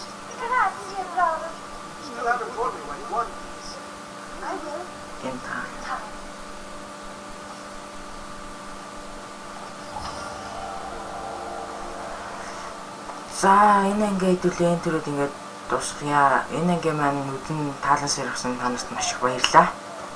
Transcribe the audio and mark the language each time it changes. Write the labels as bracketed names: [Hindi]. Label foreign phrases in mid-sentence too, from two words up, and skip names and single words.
[English] Grazie, brother. Still haven't told me when you want these. I will. [Mongolian] Гэнта. За энэ ингээ хэдүүлээ энэ төрөд ингээд дуусгая. Энэ ингээ маань нүдэн таалан сэргсэн танарт маш их баярлалаа.